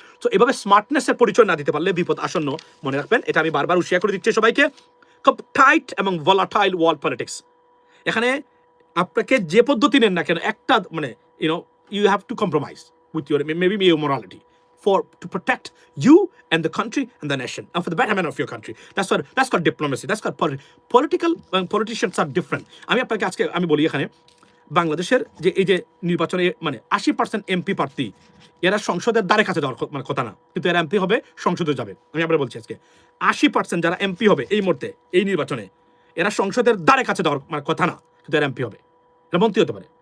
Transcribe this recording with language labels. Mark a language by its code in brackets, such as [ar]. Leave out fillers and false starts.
[bn] So এভাবে স্মার্টনেসের পরিচয় না দিতে পারলে বিপদ আসন্ন, মনে রাখবেন। এটা আমি বারবার উশিয়া করে দিচ্ছি সবাইকে। খুব টাইট এবং ভলাটাইল ওয়ার্ল্ড পলিটিক্স। এখানে আপনাকে যে পদ্ধতি নেন না কেন, একটা মানে [en] You have to compromise with your maybe your morality for to protect you and the country and the nation and for the betterment of your country. That's called diplomacy. That's called political. Politicians are different. [bn] আমি আপনাকে আজকে আমি বলি, এখানে বাংলাদেশের যে এই যে নির্বাচনে মানে 80% এমপি প্রার্থী, এরা সংসদের দ্বারে কাছে যাওয়ার মানে কথা না, কিন্তু এরা এমপি হবে, সংসদে যাবে। আমি আপনার বলছি আজকে 80% যারা এমপি হবে এই মুহূর্তে এই নির্বাচনে, এরা সংসদের দ্বারে কাছে যাওয়ার মানে কথা না, কিন্তু এরা এমপি হবে, এরা মন্ত্রী হতে পারে।